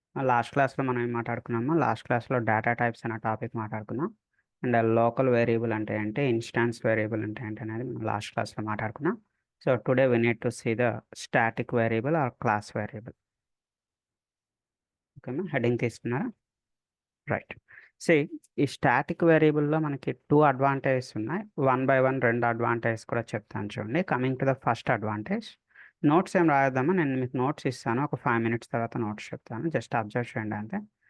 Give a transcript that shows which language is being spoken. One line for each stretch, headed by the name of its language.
Telugu: Last class lo మనం ఏం మాట్లాడుకున్నాము? లాస్ట్ క్లాస్లో డేటా టైప్స్ అనే టాపిక్ మాట్లాడుకున్నాం. అండ్ లోకల్ వేరియబుల్ అంటే ఏంటి, ఇన్స్టాన్స్ వేరియబుల్ అంటే ఏంటి అనేది మనం లాస్ట్ క్లాస్లో మాట్లాడుకున్నాం. So today
English: we need to see the static variable or class variable.
Telugu: ఓకేనా, హెడ్డింగ్ తీసుకున్నారా? రైట్. ఈ స్టాటిక్ వేరియబుల్లో మనకి 2 అడ్వాంటేజెస్ ఉన్నాయి. 1 by 1 2 అడ్వాంటేజెస్ కూడా చెప్తాను చూడండి. Coming to the first advantage, notes ఏం రాద్దామా, నేను మీకు నోట్స్ ఇస్తాను, ఒక 5 minutes తర్వాత నోట్స్ చెప్తాను, జస్ట్ అబ్జర్వ్ చేయండి అంతే.